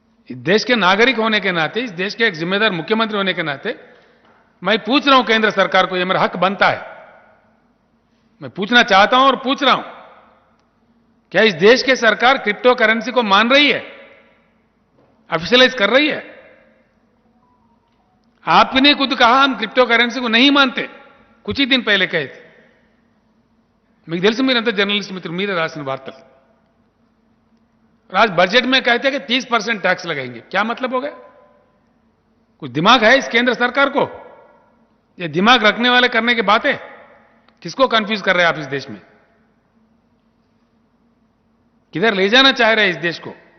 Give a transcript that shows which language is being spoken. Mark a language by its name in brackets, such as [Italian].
[Hindi] इस देश के नागरिक होने के नाते, इस देश के एक जिम्मेदार मुख्यमंत्री होने के नाते मैं पूछ रहा हूं केंद्र सरकार को, ये मेरा हक बनता है, मैं पूछना चाहता हूं और पूछ रहा हूं क्या इस देश की सरकार क्रिप्टो करेंसी को मान रही है, ऑफिशियलाइज कर रही है? आपने खुद कहा हम क्रिप्टो करेंसी को नहीं मानते, कुछ ही दिन पहले कहे थे. [Telugu] మీకు తెలుసు మీరంతా జర్నలిస్ట్ మిత్రులు, మీరే రాసిన వార్తలు. [Hindi] आज बजट में कहते हैं कि 30% टैक्स लगाएंगे. क्या मतलब हो गया? कुछ दिमाग है इस केंद्र सरकार को? ये दिमाग रखने वाले करने की बात है. किसको कंफ्यूज कर रहे हैं आप इस देश में? किधर ले जाना चाह रहे हैं इस देश को?